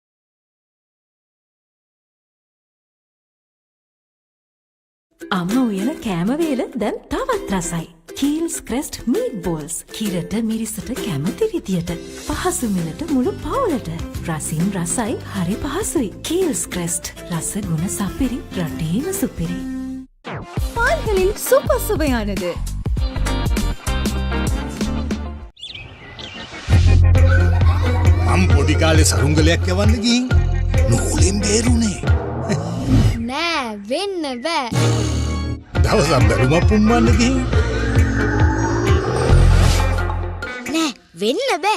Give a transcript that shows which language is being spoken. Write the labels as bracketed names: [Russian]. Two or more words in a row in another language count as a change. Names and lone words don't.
[Sinhala] අම්ම උයන කෑම වේල දැන් තවත් රසයි. කීල්ස් ක්‍රෙස්ට් මීට් බෝල්ස්. කිරට මිරිසට කැමති විදියට. පහසු මිලට මුළු පවුලට. රසින් රසයි හරි පහසුයි. කීල්ස් ක්‍රෙස්ට් රස ගුණ සපිරි රටේම සුපිරි. [Tamil] பால்களில் சூப்பர் சுவையானது [Sinhala] මම පොඩි කාලේ සරුංගලයක් යවන්න ගිහින් නූලෙන් බේරුනේ. නෑ වෙන්න බෑ. දවසක් බැලුමක් පුම්මන්න ගිහින් නෑ වෙන්න බෑ.